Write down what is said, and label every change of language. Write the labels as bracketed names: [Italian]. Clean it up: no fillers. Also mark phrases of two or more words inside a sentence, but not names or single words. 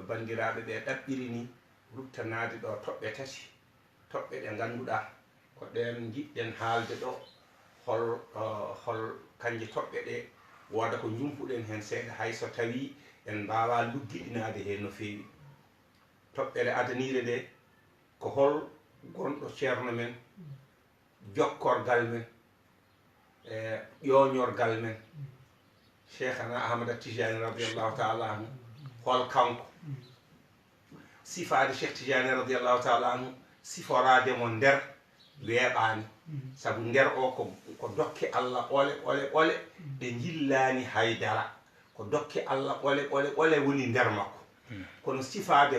[Fula] bandiraɓe ɓe ɗaɓɓiri ni ruttanade ɗo toɓɓe tati toɓɓe ɗe ganduɗa ko ɗen jiɗɗen haalde ɗo hol kanje toɓɓe ɗe woda ko jumpuɗen hen seeɗa hayso tawi en mbawa luggiɗinade hen no fewi toɓɓere adanire nde ko hol gonɗo ceerno men jokkorgal men ƴoñorgal men cheikhana ahmada tijani [Arabic] رضي الله تعالى عنه [Fula] hol kanko sifade cheikh tijani [Arabic] رضي الله تعالى عنه [Fula] siforademo nder weeɓani saabu nder o ko dokke allah ɓole ɗe jillani haydara ko dokke allah ɓole woni nder makko kono sifade